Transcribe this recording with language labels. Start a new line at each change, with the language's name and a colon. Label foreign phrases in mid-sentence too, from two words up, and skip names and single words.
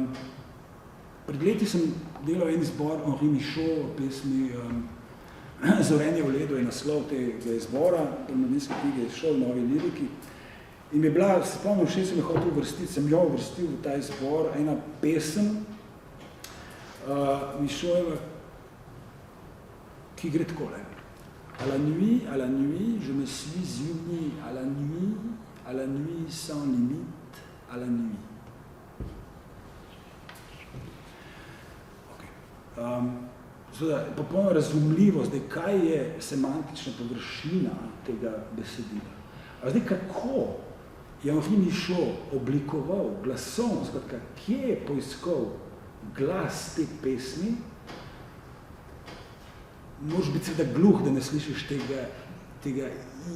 Slovenian: Pred leti sem delal en izbor Henri Michaud, pesmi Zorenje v ledu je naslov tega izbora, mladinske knjige Šol novi liriki. In mi je bila, se spomnim, še sem jo hotel uvrstiti, sem jo uvrstil v ta izbor, ena pesem Michaudova, ki gre takole.
French: À la nuit, je me suis uni à la nuit sans limite, à la nuit.
Slovenian: Okay. Popolno razumljivo, zdaj, kaj je semantična površina tega besedila. A zdaj, kako je Henri Michaud oblikoval glasovno, skratka, kje je poiskal glas te pesmi, moraš biti seveda gluh, da ne slišiš tega i.